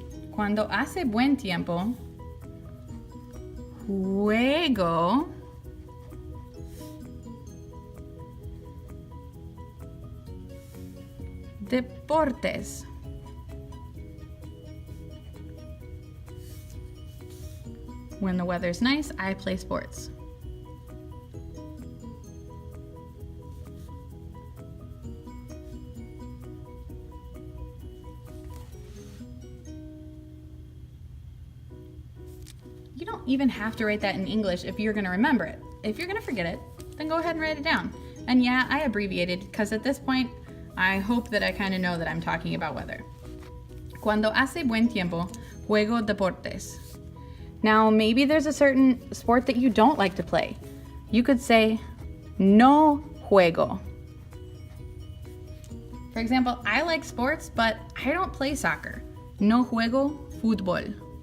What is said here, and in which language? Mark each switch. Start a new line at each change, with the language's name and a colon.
Spanish: Cuando hace buen tiempo, juego deportes.
English: When the weather's nice, I play sports. You don't even have to write that in English if you're going to remember it. If you're going to forget it, then go ahead and write it down. And yeah, I abbreviated because at this point, I hope that I kind of know that I'm talking about weather.
Spanish: Cuando hace buen tiempo, juego deportes.
English: Now, maybe there's a certain sport that you don't like to play. You could say,
Spanish: no juego.
English: For example, I like sports, but I don't play soccer.
Spanish: No juego fútbol.